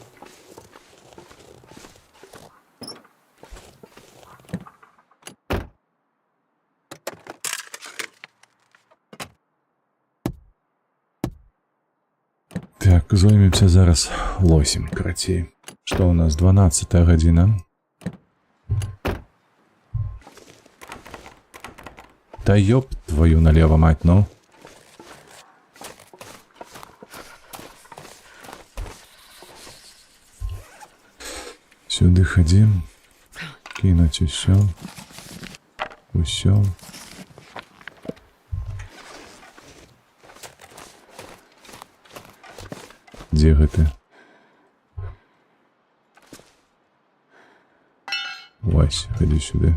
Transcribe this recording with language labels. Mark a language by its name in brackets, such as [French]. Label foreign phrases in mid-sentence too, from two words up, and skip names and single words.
[Belarusian] Так, зоймемся зараз лосем, карацей. Што у нас, 12-я гадзіна. [Russian] Та ёб твою налево, мать, ну. Сюды ходим. [Belarusian] Кинуть усё. Усё. Дзе гэты? [Russian] Вась, ходи сюда.